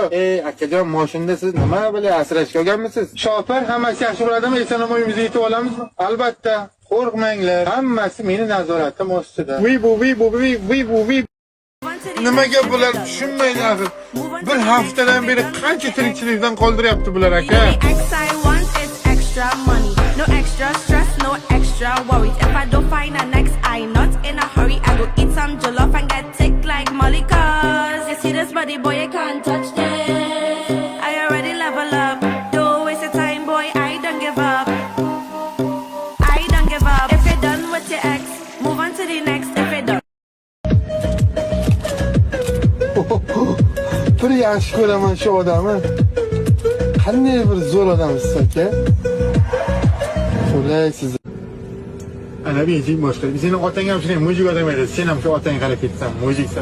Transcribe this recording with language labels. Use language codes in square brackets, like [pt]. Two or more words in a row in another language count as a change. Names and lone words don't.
[uz] Akajon, mashinda siz nima bilan asrashga olganmisiz? Shofir hammasi yaxshi bo'ladimi? Eson-omon uyimizga yetib olamizmi? Albatta. Qo'rqmanglar. Hammasi meni nazoratim ostida. Vi. Nimaga bular tushunmaydi axir. Bir haftadan beri qancha tirikchilikdan qoldiryapti bular aka. [en] No extra stress, no extra worries. If I don't find a next, I not in a hurry. I go eat some jollof and get thick like Molly. Cause you see this body, boy, you can't touch this. I already level up. Don't waste your time, boy, I don't give up. If you're done with your ex, move on to the next. If you're done. [uz] Bir yaxshi ko'raman shu odamni. Qanday bir zo'r odamsiz aka. Qulay siz. Ana benzin boshqa. Seni otang ham shunday mujik odam edi. Sen ham shu otang qarab ketsan, mujiksan.